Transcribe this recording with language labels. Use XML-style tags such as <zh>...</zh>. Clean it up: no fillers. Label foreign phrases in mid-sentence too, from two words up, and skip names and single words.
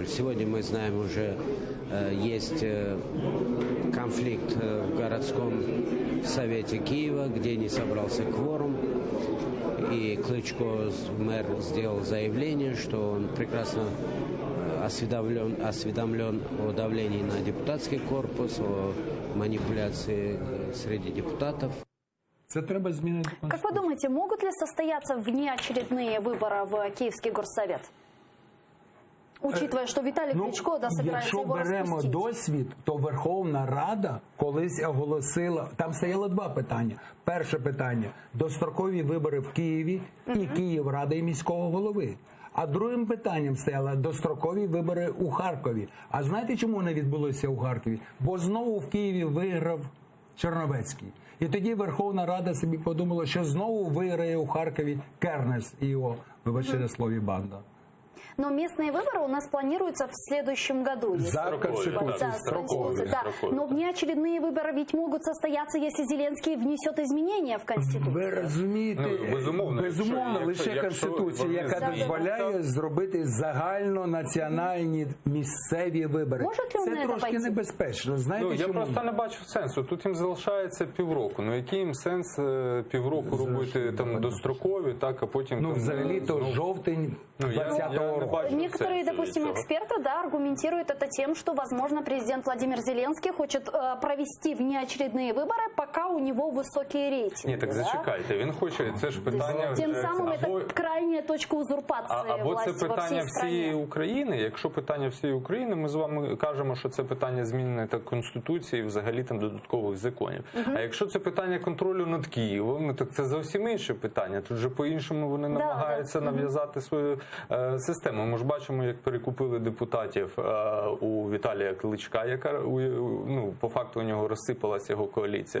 <ru>Сегодня мы знаем, уже есть конфликт в городском совете Киева, где не собрался кворум, и Кличко, мэр, сделал заявление, что он прекрасно осведомлен о давлении на депутатский корпус, о манипуляции среди депутатов.</ru> <uk>Це треба змінити Конституцію.</uk> <ru>Как вы думаете, могут ли состояться внеочередные выборы в Киевский горсовет? Учитывая, что Виталий Кличко собирается</ru> <uk>якщо</uk> <ru>его</ru> <uk>беремо</uk> <ru>распустить.</ru> <uk>досвід, то Верховна Рада колись оголосила, там стояло два питання. Перше питання – дострокові вибори в Києві і Київради і міського голови. А другим питанням стояло дострокові вибори у Харкові. А знаєте, чому вони відбулися у Харкові? Бо знову в Києві виграв Черновецький. І тоді Верховна Рада собі подумала, що знову виграє у Харкові Кернес і його, вибачте на слові, банда.</uk> <ru>Но местные выборы у нас планируются в следующем году. За Конституцией. Да. Но внеочередные выборы ведь могут состояться, если Зеленский внесет изменения в Конституцию.</ru> <uk>Ви розумієте, безумовно, лише Конституція, яка дозволяє зробити загальнонаціональні місцеві вибори. Це трошки небезпечно. Знаєте, я чому? просто не бачу сенсу. Тут їм залишається півроку. Ну який їм сенс півроку робити там дострокові, так, а потім... Ну, взагалі-то жовтень 20-го року.</uk> <ru>Некоторые, допустим, эксперты, аргументируют это тем, что, возможно, президент Владимир Зеленский хочет провести внеочередные выборы, пока у него высокие рейтинги.</ru> <uk>Ні, так зачекайте, він хоче, це ж питання...</uk> <ru>Тем самым это крайняя точка узурпации</ru> <uk>або</uk> <ru>власти</ru> <uk>це питання</uk> <ru>во всей стране.</ru> <uk>всієї України. Якщо питання всієї України, ми з вами кажемо, що це питання зміни так Конституції, взагалі там додаткових законів. А якщо це питання контролю над Києвом, так це зовсім інше питання. Тут же по-іншому вони намагаються нав'язати свою систему. Ми ж бачимо, як перекупили депутатів у Віталія Кличка, яка, по факту у нього розсипалася його коаліція.</uk>